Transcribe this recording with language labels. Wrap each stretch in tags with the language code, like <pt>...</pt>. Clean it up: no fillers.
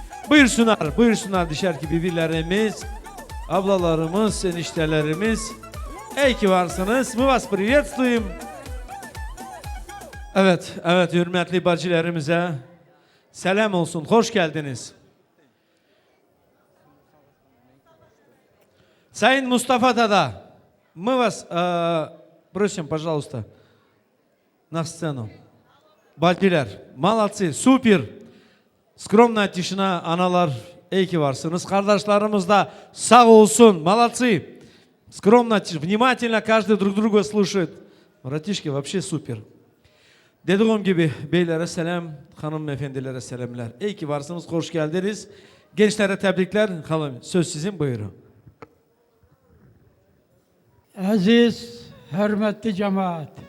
<tr>Buyursunlar, buyursunlar dışarıki birbirlerimiz, ablalarımız, eniştelerimiz. İyi ki varsınız.</tr> <ru>Мы вас приветствуем.</ru> <tr>Evet, evet hürmetli bacılarımıza selam olsun. Hoş geldiniz.</tr> <ru>Sayın Mustafa Dada, мы вас просим, пожалуйста, на сцену.</ru> <tr>Bacılar,</tr> <ru>молодцы, супер. Скромная тишина,</ru> <tr>analar, iyi ki varsınız. Kardeşlerimiz de sağ olsun,</tr> <ru>молодцы. Скромно, внимательно каждый друг друга слушает. Братишки, вообще супер.</ru> <tr>Dediğim gibi beylere selam, hanımefendilere selamlar. İyi ki varsınız, hoş geldiniz. Gençlere tebrikler. Hanım, söz sizin, buyurun. Aziz, hürmetli cemaat.</tr>